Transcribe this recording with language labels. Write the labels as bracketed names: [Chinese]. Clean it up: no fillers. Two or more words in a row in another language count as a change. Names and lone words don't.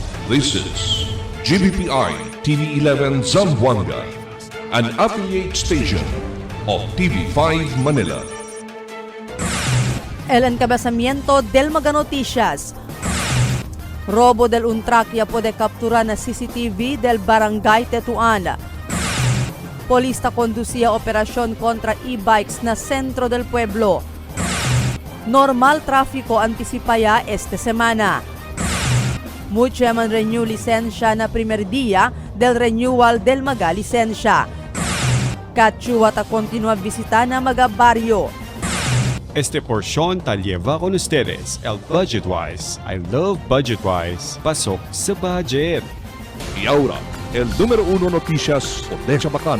[English] This is GBPI TV11 Zamboanga, an affiliate station of TV5 Manila. [Chavacano] El encabezamiento del Mega Noticias. Robo del un trakya puede capturar na CCTV del Barangay Tetuan. Polista conducía operasyon kontra e-bikes na sentro del pueblo. Normal tráfico anticipaya esta semana. Mucha man renew lisensya na primer día del renewal del Maga lisensya. Kachuat a continua visita na Maga barrio. Este porción te lleva con ustedes el Budgetwise. [English] I love Budgetwise. [Filipino] Pasok sa budget. [Chavacano] Y ahora, el número 1 noticias de Chabacano.